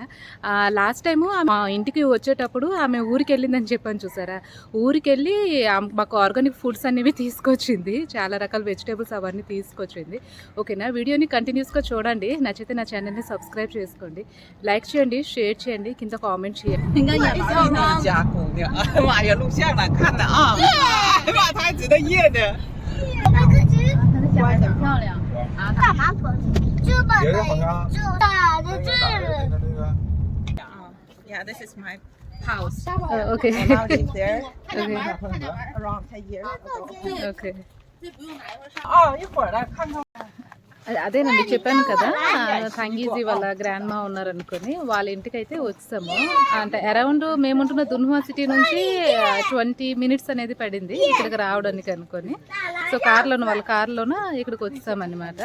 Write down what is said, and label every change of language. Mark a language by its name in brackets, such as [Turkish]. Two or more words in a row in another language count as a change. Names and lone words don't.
[English] last time [Telugu] మా ఇంటికి వచ్చేటప్పుడు ఆమె ఊరికి వెళ్ళిందని చెప్పాను చూసారా, ఊరికి వెళ్ళి మాకు [English] organic foods [Telugu] అనేవి తీసుకొచ్చింది. చాలా రకాల వెజిటేబుల్స్ అవన్నీ తీసుకొచ్చింది, ఓకేనా. వీడియోని కంటిన్యూస్గా చూడండి. నచ్చితే నా ఛానల్ని సబ్స్క్రైబ్ చేసుకోండి, లైక్ చేయండి, షేర్ చేయండి, కింద కామెంట్ చేయండి. [English] Yeah, this is my house. Okay. I now live there. Okay. Around 10 years ago. Okay. [Chinese] 哦，一会儿来看看。 [Telugu] అదేనండి చెప్పాను కదా, తంగీజీ వాళ్ళ [English] grand ma [Telugu] ఉన్నారనుకొని వాళ్ళ ఇంటికి అయితే వచ్చాము. అంటే అరౌండ్ మేముంటున్న దున్హువా సిటీ నుంచి 20 minutes అనేది పడింది ఇక్కడికి రావడానికి అనుకొని. సో వాళ్ళ కార్లోన ఇక్కడికి వచ్చామన్నమాట.